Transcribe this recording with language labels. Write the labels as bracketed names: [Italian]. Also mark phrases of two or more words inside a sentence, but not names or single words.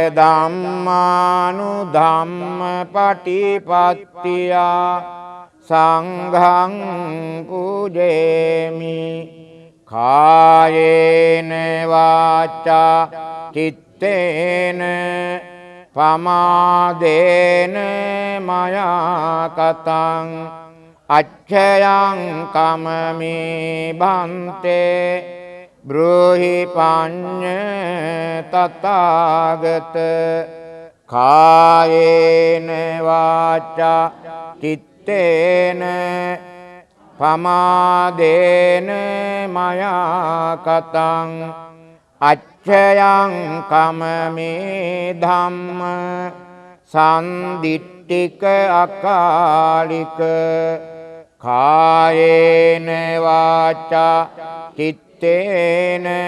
[Pali] ධම්මානුධම්ම පටිපත්තියා සංඝං පූජේමි කායේන වාචා චිත්තේන පමාදේන මයා කතං අච්ඡයං කමමේ බන්තේ බ්‍රෝහි පඤ්ඤ තථාගත කායේන වාචා චිත්තේන පමාදේන මයා කතං අච්ඡයං කමමේ ධම්ම සම්දිට්ඨික අකාලික කායේන වාචා චිත්තේන